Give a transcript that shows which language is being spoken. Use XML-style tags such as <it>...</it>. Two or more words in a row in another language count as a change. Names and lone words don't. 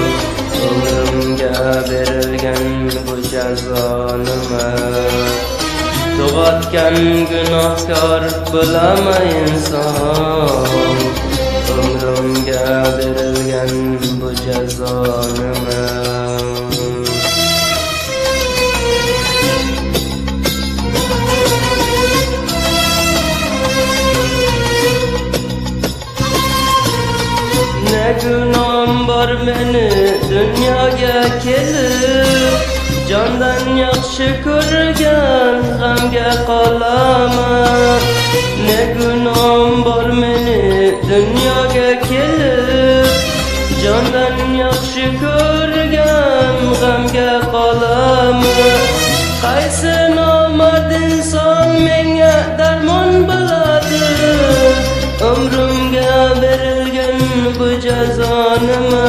<uz>Umrimga berilgan bu jazo nima? Tug'atgan gunohkor bo'laman inson. Umrimga berilgan bu jazo nima?</uz> <tr>Ne günahım var</tr> <uz>meni dunyoga kelib, jondan yaxshi ko'rgan g'amga qolaman.</uz> <tr>Ne günahım var</tr> <uz>meni dunyoga kelib, jondan yaxshi ko'rgan g'amga qolaman. Qaysi nomard inson menga darmon bo'ladi? Umrimga berilgan bu jazo nima?</uz>